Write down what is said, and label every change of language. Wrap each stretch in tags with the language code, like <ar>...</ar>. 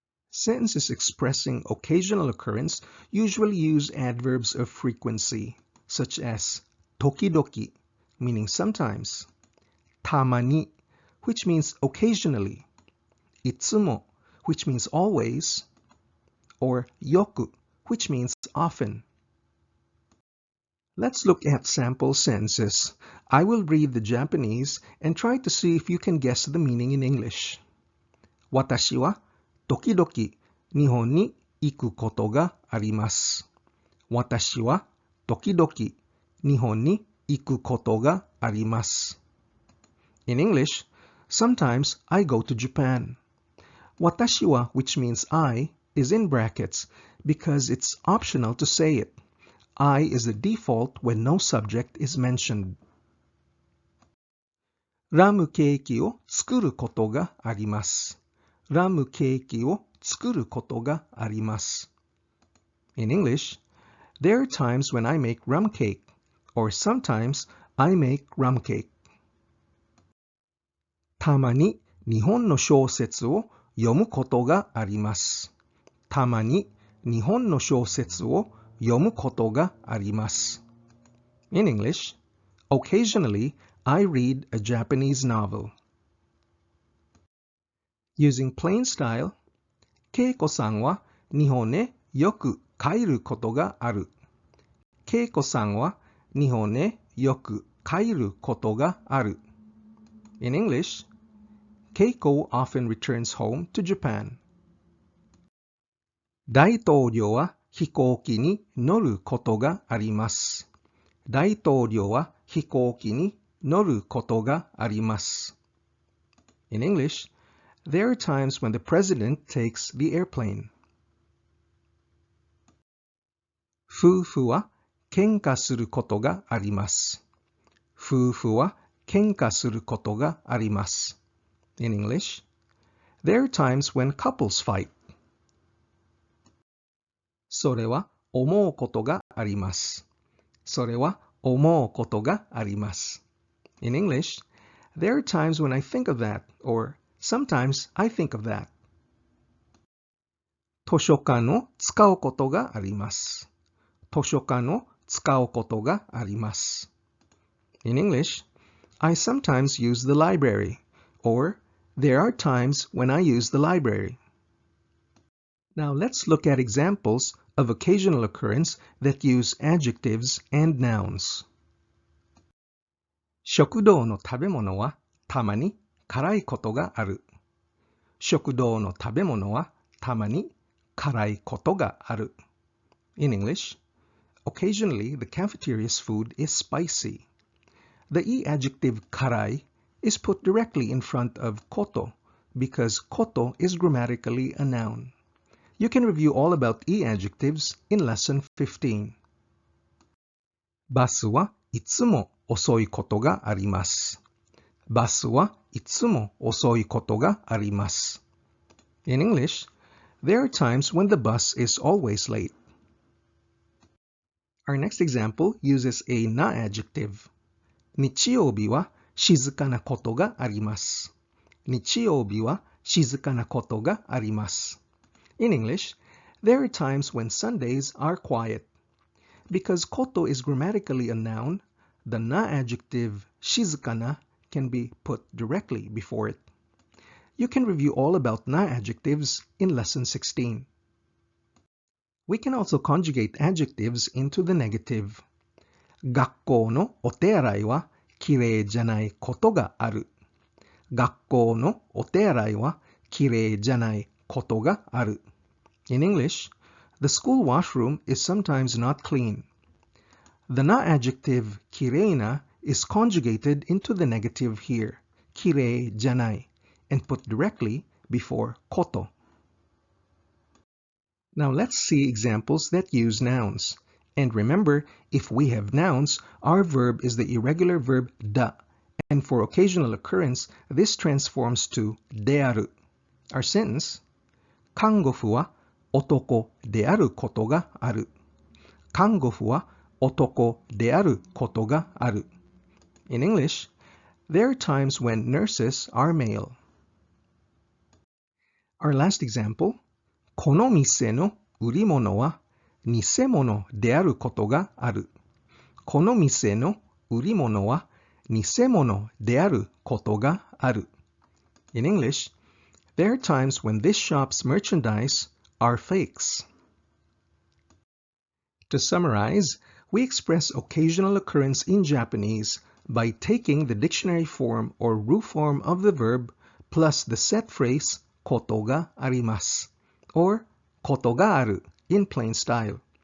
<en>Sentences expressing occasional occurrence usually use adverbs of frequency, such as tokidoki, meaning sometimes, tamani, which means occasionally, itsumo, which means always, or yoku, which means often. Let's look at sample sentences. I will read the Japanese and try to see if you can guess the meaning in English.</en> <ja>私は時々日本に行くことがあります。私は時々日本に行くことがあります。</ja> <en>In English, sometimes I go to Japan.</en> <ja>私は,</ja> <en>which means I, is in brackets because it's optional to say it. I is the default when no subject is mentioned.</en> <ja>ラムケーキを作ることがあります。ラムケーキを作ることがあります。</ja> <en>In English, there are times when I make rum cake, or sometimes I make rum cake.</en> <ja>たまに日本の小説を読むことがあります。たまに日本の小説を読むことがあります。</ja> <en>In English, occasionally I read a Japanese novel. Using plain style,</en> <ja>けいこさんは日本へよく帰ることがある。けいこさんは日本へよく帰ることがある。</ja> <en>In English, Keiko often returns home to Japan.</en> <ja>大統領は飛行機に乗ることがあります。大統領は飛行機に乗ることがあります。</ja> <en>In English, there are times when the president takes the airplane.</en> <ja>夫婦は喧嘩することがあります。夫婦は喧嘩することがあります。</ja> <en>In English, there are times when couples fight.</en> <ja>それは思うことがあります。それは思うことがあります。</ja> <en>In English, there are times when I think of that, or sometimes I think of that.</en> <ja>図書館を使うことがあります。図書館を使うことがあります。</ja> <en>In English, I sometimes use the library, or there are times when I use the library. Now let's look at examples of occasional occurrence that use adjectives and nouns.</en> <ja>食堂の食べ物はたまに辛いことがある。食堂の食べ物はたまに辛いことがある。</ja> <en>In English, occasionally the cafeteria's food is spicy. The e adjective karai is put directly in front of koto because koto is grammatically a noun. You can review all about e adjectives in lesson 15.</en> <ja>バスはいつも遅いことがあります。バスはいつも遅いことがあります。</ja> <en>In English, there are times when the bus is always late. Our next example uses a na adjective.</en> <ja>日曜日は静かなことがあります。日曜日は静かなことがあります。</ja> <en>In English, there are times when Sundays are quiet. Because koto is grammatically a noun, the na adjective shizukana can be put directly before it. You can review all about na adjectives in lesson 16. We can also conjugate adjectives into the negative.</en> <ja>学校のお手洗いはきれいじゃないことがある。学校のお手洗いはきれいじゃないことがある。</ja> <en>In English, the school washroom is sometimes not clean. The na adjective kireina is conjugated into the negative here, kirei janai, and put directly before koto. Now let's see examples that use nouns. And remember, if we have nouns, our verb is the irregular verb da. And for occasional occurrence, this transforms to dearu. Our sentence,</en> <ja>看護婦は男であることがある。看護婦は男であることがある。</ja> <en>In English, there are times when nurses are male. Our last example,</en> <ja>この店の売り物は偽物であることがある。この店の売り物は偽物であることがある。</ja> <en>In English, there are times when this shop's merchandise are fakes. To summarize, we express occasional occurrence in Japanese by taking the dictionary form or root form of the verb plus the set phrase koto ga arimasu or koto ga aru in plain style.</en>